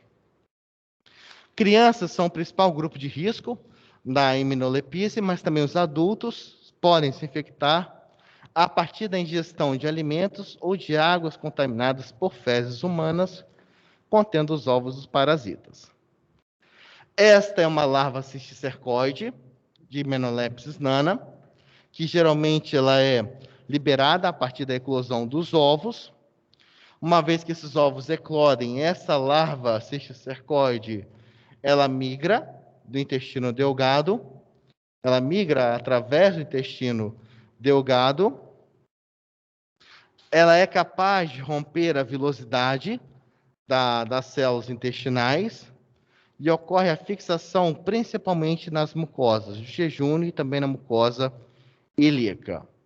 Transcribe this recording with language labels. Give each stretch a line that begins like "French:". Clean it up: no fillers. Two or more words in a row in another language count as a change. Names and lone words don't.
Portuguese: Crianças são o principal grupo de risco da heminolepise, mas também os adultos podem se infectar a partir da ingestão de alimentos ou de águas contaminadas por fezes humanas, contendo os ovos dos parasitas. Esta é uma larva cisticercoide de Hymenoplepsis nana, que geralmente ela é liberada a partir da eclosão dos ovos. Uma vez que esses ovos eclodem, essa larva cisticercoide, ela migra do intestino delgado, ela migra através do intestino delgado, ela é capaz de romper a vilosidade das células intestinais e ocorre a fixação principalmente nas mucosas do jejunum e também na mucosa ilíaca.